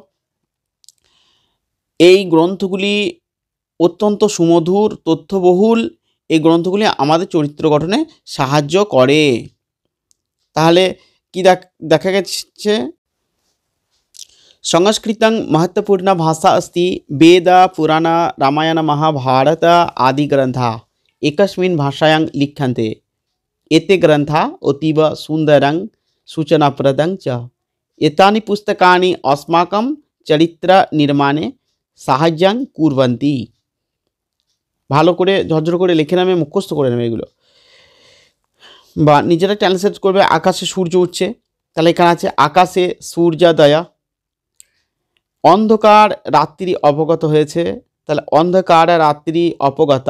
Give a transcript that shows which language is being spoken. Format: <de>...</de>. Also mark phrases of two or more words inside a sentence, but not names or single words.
<bn>এই গ্রন্থগুলি অত্যন্ত সুমধুর, তথ্যবহুল। এই গ্রন্থগুলি আমাদের চরিত্র গঠনে সাহায্য করে। তাহলে কি দেখা গেছে,</bn> <sa>সংস্কৃतं महत्वपूर्ण भाषा अस्ति। वेद, पुराण, रामायण, महाभारत आदि ग्रंथा एकस्मिन् भाषायां लिख्यन्ते। एते ग्रंथा अतीव सुन्दरं सूचनाप्रदं च। एतानि पुस्तकानि अस्माकं चरित्र निर्माणे সাহায্যাং কুর্বন্তি।</sa> <bn>ভালো করে ঝরঝর করে লিখে নামে মুখস্থ করে নেবে এগুলো, বা নিজেরা ট্রান্সলেট করবে। আকাশে সূর্য উঠছে, তাহলে এখানে আছে আকাশে সূর্যোদয়। অন্ধকার রাত্রি অবগত হয়েছে, তাহলে অন্ধকার রাত্রি অপগতা।</bn>